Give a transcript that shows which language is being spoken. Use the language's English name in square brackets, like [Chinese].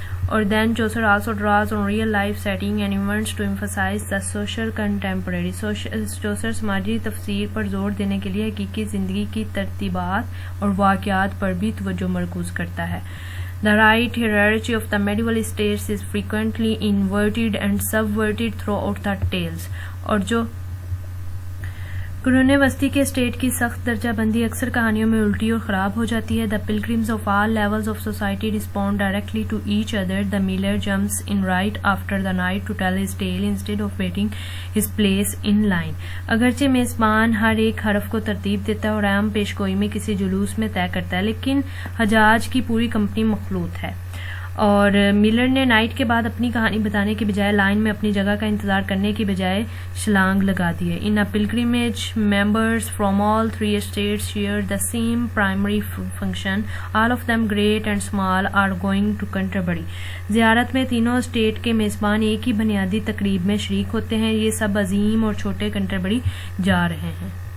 [English] اور then Chaucer also draws on real life setting and events to emphasize the social contemporary. [Urdu] Chaucer سماجی تفسیر پر زور دینے کے لیے حقیقی زندگی کی ترتیبات اور واقعات پر بھی توجہ مرکوز کرتا ہے. [English] The right hierarchy of the medieval states is frequently inverted and subverted throughout the tales. [Urdu] اور جو قرون وسطی کے اسٹیٹ کی سخت درجہ بندی اکثر کہانیوں میں الٹی اور خراب ہو جاتی ہے. [English] The pilgrims of all levels of society respond directly to each other. The miller jumps in right after the knight to tell his tale instead of waiting his place in line. [Urdu] اگرچہ میزبان ہر ایک حرف کو ترتیب دیتا ہے اور عام پیش گوئی میں کسی جلوس میں طے کرتا ہے، لیکن حجاج کی پوری کمپنی مخلوط ہے. اور ملر نے نائٹ کے بعد اپنی کہانی بتانے کے بجائے لائن میں اپنی جگہ کا انتظار کرنے کی بجائے چھلانگ لگا دی ہے. [English] ان pilgrimage members from all three estates share the same primary function. All of them great and small are going to Canterbury. [Urdu] زیارت میں تینوں اسٹیٹ کے میزبان ایک ہی بنیادی تقریب میں شریک ہوتے ہیں. یہ سب عظیم اور چھوٹے کنٹربری جا رہے ہیں.